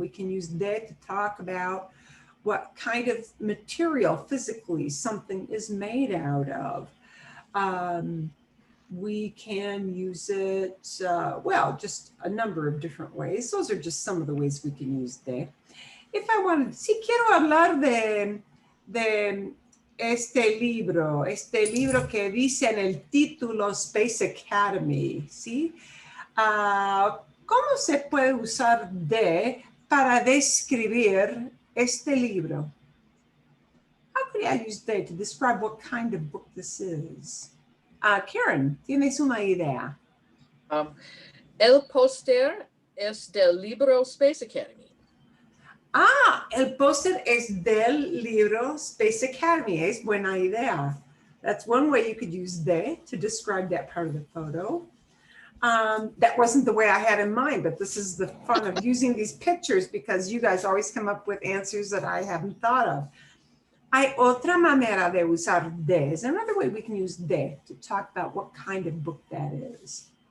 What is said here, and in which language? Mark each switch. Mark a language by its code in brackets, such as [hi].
[en] We can use de to talk about what kind of material physically something is made out of. We can use it, well, just a number of different ways. Those are just some of the ways we can use de. If I wanted, [es] si quiero hablar de este libro que dice en el título Space Academy, ¿sí? ¿Cómo se puede usar de para describir este libro? [en] How could I use de to describe what kind of book this is? [es] Karen, ¿tienes una idea? El póster es del libro Space Academy. El póster es del libro Space Academy. Es buena idea. [en] That's one way you could use de to describe that part of the photo. That wasn't the way I had in mind, but this is the fun of using these pictures because you guys always come up with answers that I haven't thought of. [es] Hay otra manera de usar de. [en] Is there another way we can use de to talk about what kind of book that is?